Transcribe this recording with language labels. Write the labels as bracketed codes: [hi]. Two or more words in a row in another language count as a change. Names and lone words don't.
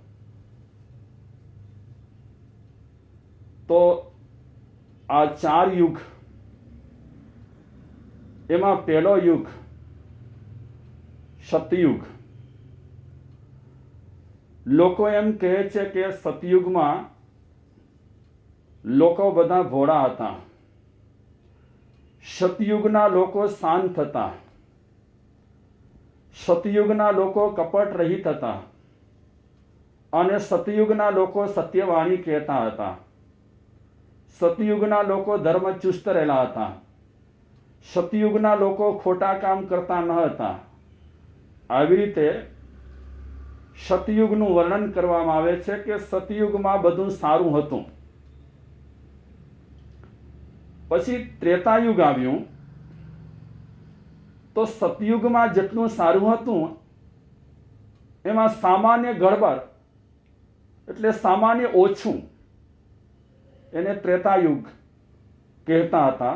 [gu] તો આ 4 યુગ એમાં પહેલો યુગ સતયુગ। લોકો એમ કહે છે કે સતયુગમાં લોકો બધા ભોળા હતા, સતયુગના લોકો શાંત હતા, સતયુગના લોકો કપટ રહિત હતા અને સતયુગના લોકો સત્યવાણી કહેતા હતા। સતયુગના લોકો ધર્મચુસ્ત રહેલા હતા, સતયુગના લોકો ખોટા કામ કરતા ન હતા। આવી રીતે સતયુગનું વર્ણન કરવામાં આવે છે કે સતયુગમાં બધું સારું હતું। પછી ત્રેતાયુગ આવ્યું તો સતયુગમાં જેટલું સારું હતું એમાં સામાન્ય ગડબડ એટલે સામાન્ય ઓછું એને ત્રેતાયુગ કહેતા હતા।